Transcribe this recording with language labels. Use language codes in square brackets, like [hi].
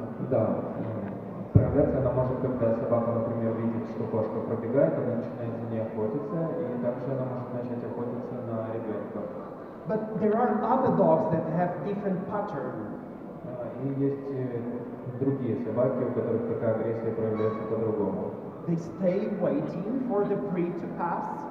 [ru] Да, проявляться она может, когда собака, например, видит, что кошка пробегает, она начинает за ней охотиться, и также она может начать охотиться на ребенка. [en] But there are other dogs that have different patterns. [ru] И есть другие собаки, у которых такая агрессия проявляется по-другому. [en] They stay waiting for the prey to pass.